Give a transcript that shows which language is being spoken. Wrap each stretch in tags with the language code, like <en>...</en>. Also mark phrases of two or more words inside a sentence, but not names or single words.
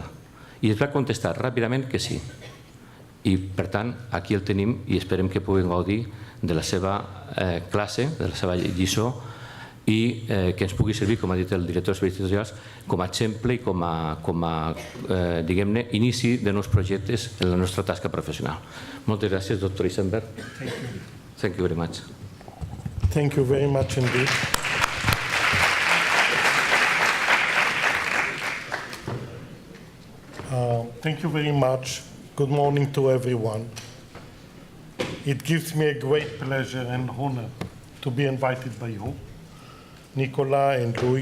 <ca>I ens va contestar ràpidament que sí. I, per tant, aquí el tenim i esperem que puguem gaudir de la seva classe, de la seva lliçó, i que ens pugui servir, com ha dit el director dels serveis territorials, com a exemple i com a, diguem-ne, inici de nous projectes en la nostra tasca professional. Moltes gràcies,</ca> <en>doctor Eisenberg. Thank you very much. Thank you very much indeed. Thank you very much. Good morning to everyone. It gives me a great pleasure and honor to be invited by you, Nicola and Louis.</en>